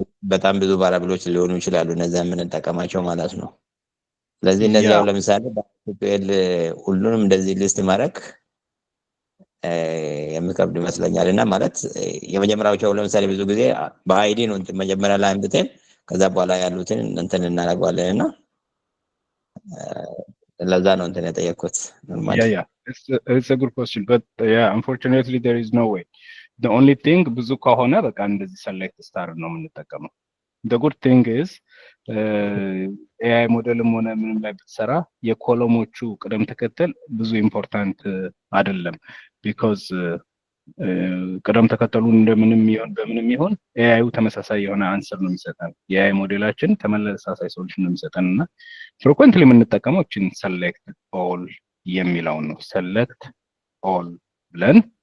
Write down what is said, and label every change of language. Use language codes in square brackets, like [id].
[am] በጣም ብዙ ቫሪያብሎች ሊሆኑ ይችላሉ እነዛ የምንጠቀማቸው ማለት ነው። ስለዚህ እነዚህ ያው ለምሳሌ በኤስኩኤል ሁሉንም እንደዚህ ሊስት ማድረግ የሚከብድ ይመስለኛል። እና ማለት የመጀመሪያዎቹ ለምሳሌ ብዙ ጊዜ በአይዲ ነው መጀመሪያ ላይ አምጥተን ከዛ በኋላ ያሉትን እንትን እናደርጋለን እና ለዛ ነው እንትን የጠየቅኩት። [en] Yeah, it's a good question, but yeah, unfortunately there is no way. The only thing [am] ብዙ ከሆነ በቃ እንደዚህ select star ነው የምንጠቀመው። [en] The good thing is AI [am] ሞዴልም ሆነ ምንም ላይ ብትሰራ የኮለሞቹ ቅደም ተከተል ብዙ ኢምፖርታንት አይደለም [en] because [am] ቅደም ተከተሉን እንደምንም ይሁን በምንም ይሁን ኤአይው ተመሳሳይ የሆነ አንሰር ነው የሚሰጠን። የኤአይ ሞዴላችን ተመሳሳይ ሶሉሽን ነው የሚሰጠንና ፍሪኩዌንትሊ የምንጠቀመው እቺን select all የሚለውን ነው። select all ብለን